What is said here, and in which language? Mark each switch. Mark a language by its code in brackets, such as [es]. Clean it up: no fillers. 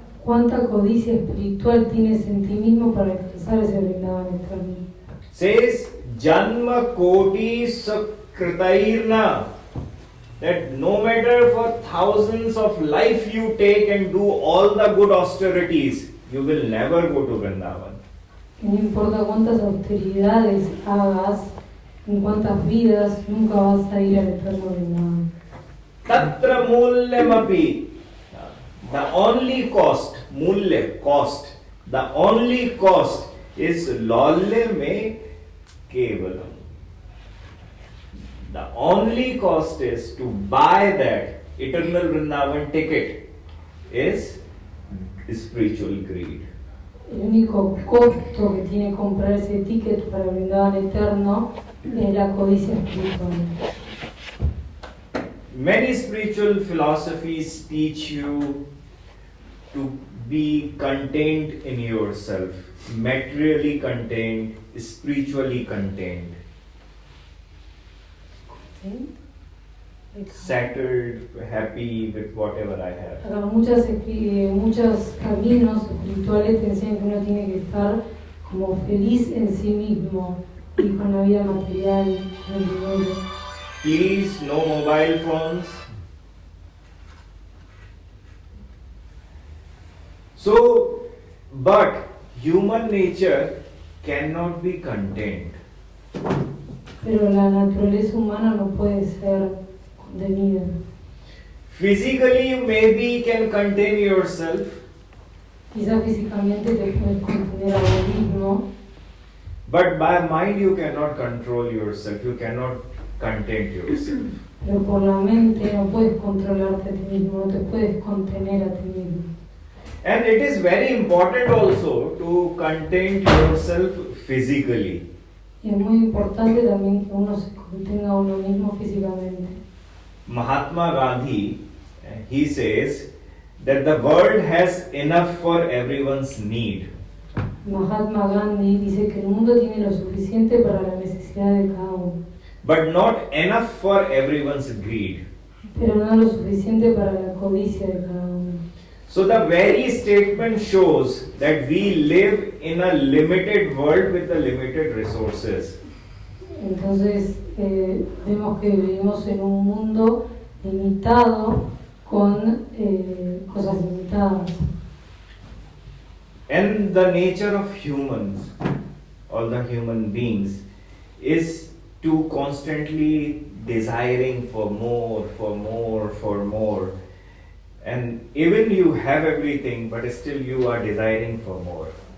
[es] ¿Cuánta codicia espiritual tienes en ti mismo para alcanzar ese Vrindavan eterno? [en] Says [sa] Janma Koti Sukritairna, [en] that no matter for thousands of life you take and do all the good austerities, you will never go to Vrindavan. [es] No importa cuántas austeridades hagas, en cuántas vidas, nunca vas a ir al eterno Vrindavan. [sa] Tatra mulyamapi, [en] the only cost, mulya, cost, the only cost is [sa] lolyame kevalam. [en] The only cost is to buy that eternal Vrindavan ticket is spiritual greed. [es] El único costo que tiene comprar ese ticket para el Vrindavan eterno es la codicia espiritual. [en] Many spiritual philosophies teach you to be contained in yourself, materially contained, spiritually contained. Settled, happy with whatever I have. [es] Acá muchos caminos espirituales te enseñan que uno tiene que estar como feliz en sí mismo y con la vida material, con el dinero. [en] Please, no mobile phones. So, but human nature cannot be contained. [es] Pero la naturaleza humana no puede ser contenida. [en] Physically, you maybe can contain yourself, [es] Quizás físicamente te puedes contener a vos mismo, [en] But by mind you cannot control yourself, you cannot content yourself. [es] Pero por la mente no puedes controlarte a ti mismo, no te puedes contener a ti mismo. [en] And it is very important also to content yourself physically. [es] Y es muy importante también que uno se contenga a uno mismo físicamente. [en] Mahatma Gandhi, he says that the world has enough for everyone's need. [es] Mahatma Gandhi dice que el mundo tiene lo suficiente para la necesidad de cada uno, [en] But not enough for everyone's greed. [es] pero no lo suficiente para la codicia de cada uno. [en] So the very statement shows that we live in a limited world with the limited resources. [es] Entonces vemos que vivimos en un mundo limitado con cosas limitadas. [en] And the nature of humans, all the human beings, is to constantly desiring for more, for more, for more. And even you have everything, but still you are desiring for more.